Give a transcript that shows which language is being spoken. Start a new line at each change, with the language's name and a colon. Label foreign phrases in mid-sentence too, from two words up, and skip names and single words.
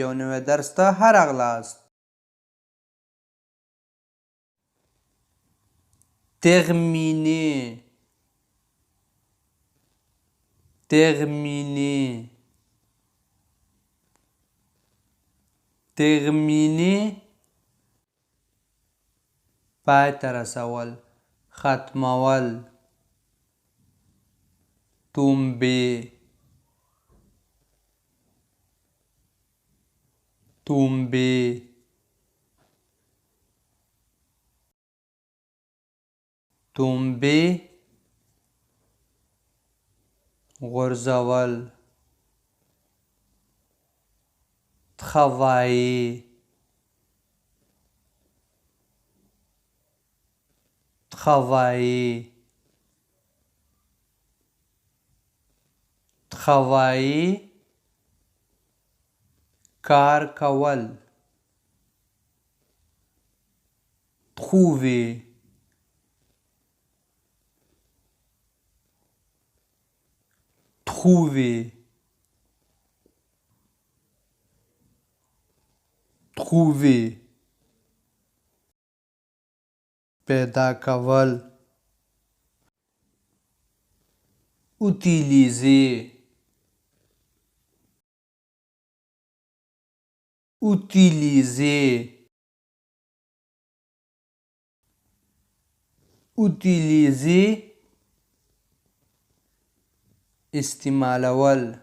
Pashto: یو نوی درس ته راغلاست.
French: terminer terminer terminer
Pashto: پای ته رسول، ختمول.
French: tomber tomber tomber غورځول. travailler travailler travailler
Pashto: کار کول.
French: trouver trouver trouver
Pashto: پیدا کول.
French: utiliser utiliser utiliser استعمالول.